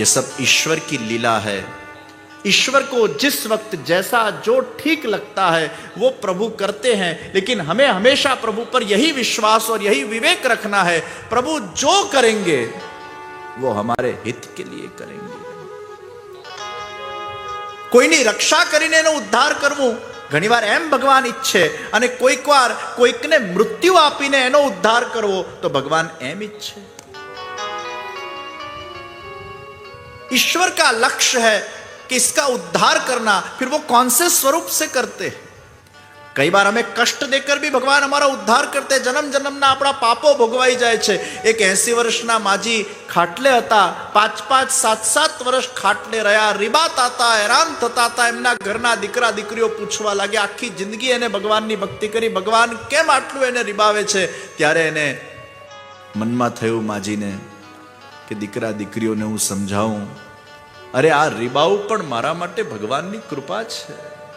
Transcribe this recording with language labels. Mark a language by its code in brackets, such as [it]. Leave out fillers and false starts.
[hi] ये सब ईश्वर की लीला है. ईश्वर को जिस वक्त जैसा जो ठीक लगता है वो प्रभु करते हैं, लेकिन हमें हमेशा प्रभु पर यही विश्वास और यही विवेक रखना है, प्रभु जो करेंगे वो हमारे हित के लिए करेंगे. [gu] કોઈની રક્ષા કરીને એનો ઉદ્ધાર કરવું ઘણીવાર એમ ભગવાન ઈચ્છે, અને કોઈક વાર કોઈકને મૃત્યુ આપીને એનો ઉદ્ધાર કરવો તો ભગવાન એમ ઈચ્છે. [hi] ईश्वर का लक्ष्य है कि इसका उद्धार करना, फिर वो कौन से स्वरूप से करते हैं. कई बार हमें कष्ट देकर भी भगवान हमारा उद्धार करते. [gu] जन्म जन्मना अपना पापो भोगवाई जाए छे. एक 80 વર્ષના માજી ખાટલે હતા. 5-5, 7-7 વર્ષ ખાટલે રહ્યા, રીબાતા હતા, હેરાન થતા હતા. એમના ઘરના દીકરા દીકરીઓ પૂછવા લાગ્યા. આખી જિંદગી એને ભગવાનની ભક્તિ કરી, ભગવાન કેમ આટલું એને રીબાવે છે? ત્યારે એને મનમાં થયું માજીને કે દીકરા દીકરીઓને હું સમજાવું, અરે આ રીબાવું પણ મારા માટે ભગવાનની કૃપા છે.